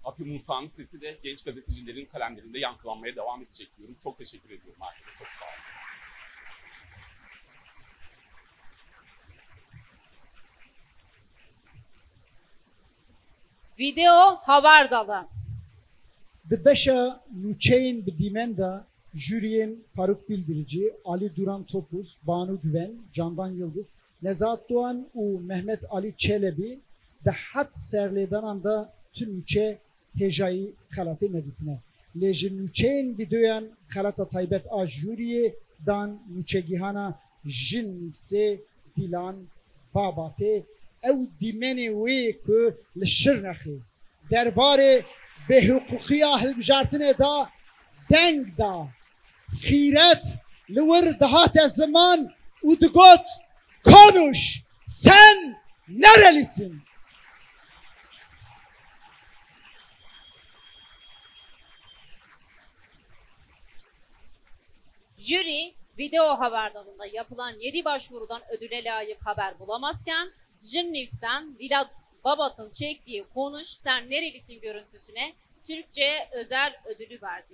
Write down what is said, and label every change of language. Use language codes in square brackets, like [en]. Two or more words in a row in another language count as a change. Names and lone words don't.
[tr] Api Musa'nın sesi de genç gazetecilerin kalemlerinde yankılanmaya devam edecek diyorum. Çok teşekkür ediyorum herkese. Çok sağ olun. Video haber dalı. [ku] Di beşa nûçeyên bi dîmen de jüriyên Faruk Bildirici, Ali Duran Topuz, Banu Güven, Candan Yıldız, Nezahat Doğan û Mehmet Ali Çelebi di het serlêdanan da tu nûçe hêjayî xelatê nedîtine. Lê ji nûçeyên vîdeoyan xelata taybet a jûriyê dan nûçegîhana jin nîvsê Dilan Babatê ew dîmenê wê ku li Şirnexê derbarê bêhukûkiya hilbijartinê da deng da xîret li wir dihate ziman û digot [tr] konuş sen nerelisin? Jüri video haber dalında yapılan 7 başvurudan ödüle layık haber bulamazken Jin News'ten Dilan Babat'ın çektiği Konuş Sen Nerelisin görüntüsüne Türkçe özel ödülü verdi.